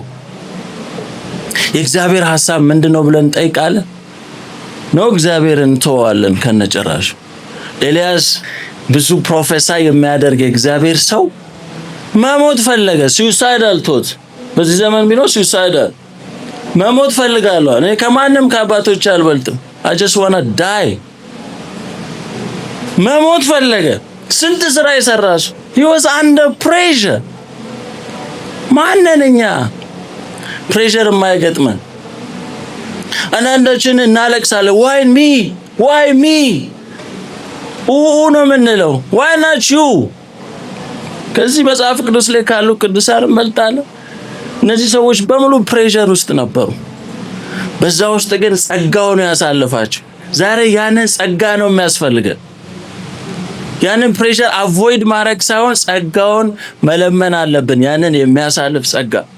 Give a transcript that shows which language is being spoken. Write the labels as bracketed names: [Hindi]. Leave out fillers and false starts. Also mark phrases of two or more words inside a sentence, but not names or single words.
[Amharic] የእግዚአብሔር ሐሳብ ምንድነው ብለን እንጠይቃለን ነው? እግዚአብሔርን ተዋለን ከነጨራሹ። ኤልያስ ብዙ ፕሮፌሳይ የሚያደርግ የእግዚአብሔር ሰው መሞት ፈለገ። [English] suicidal thought [Amharic] በዚህ ዘመን ቢኖር ሱሳይዳል መሞት ፈልጋለሁ እኔ ከማንም ከአባቶች አልበልጥም፣ [English] I just wanna die [Amharic] መሞት ፈለገ። ስንት ስራ የሰራሱ [English] he was under pressure። [Amharic] ማንነኛ ፕሬሸር የማይገጥመን አንዳንዶችን እናለቅሳለን። [English] why me [Amharic] ነው የምንለው። [English] why not you? [Amharic] ከዚህ መጽሐፍ ቅዱስ ላይ ካሉ ቅዱሳን እንበልጣለን። እነዚህ ሰዎች በሙሉ ፕሬሸር ውስጥ ነበሩ። በዛ ውስጥ ግን ጸጋው ነው ያሳልፋቸው። ዛሬ ያንን ጸጋ ነው የሚያስፈልገን። ያንን [English] pressure avoid [Amharic] ማድረግ ሳይሆን ጸጋውን መለመን አለብን። ያንን የሚያሳልፍ ጸጋ።